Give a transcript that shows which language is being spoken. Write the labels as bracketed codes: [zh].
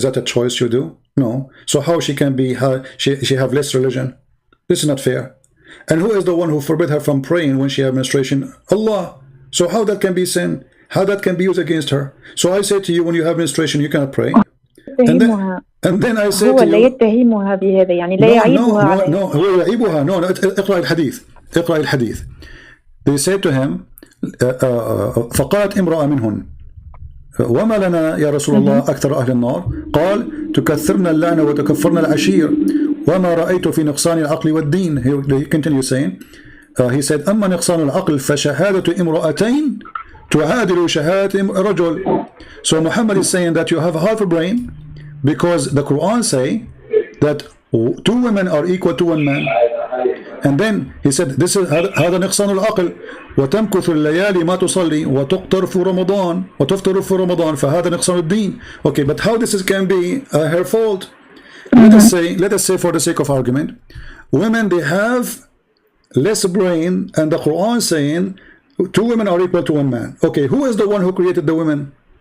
[en] Is that a choice you do? No. So how she can be? She have less religion? This is not fair. And who is the one who forbid her from praying when she have menstruation? Allah. So how that can be sin? How that can be used against her? So I say to you, when you have menstruation, you cannot pray. And then I say to you, [ar] لا يتهمها بهذا يعني لا يعيبها عليه. No, هو يعيبها. No, اقرأ الحديث. اقرأ الحديث. [en] They said to him, [ar] فقالت امرأة منهن وما لنا يا رسول الله أكثر أهل النار؟ قال تكثرنا اللعنة وتكفرنا العشير وما رأيت في نقصان العقل والدين. [en] He continues saying, he said, [ar] أما نقصان العقل فشهادة امرأتين تعادل شهادة رجل. [en] So Muhammad is saying that you have half a brain, because the Quran say that 2 women are equal to 1 man. And then he said, this is هذا نقصان العقل وتمكث الليالي ما تصلي وتقطر في رمضان وتفطر في رمضان فهذا نقصان الدين. Okay, but how this can be her fault? Let us say for the sake of argument, women, they have less brain, and the Quran saying 2 women are equal to 1 man. Okay, who is the one who created the women?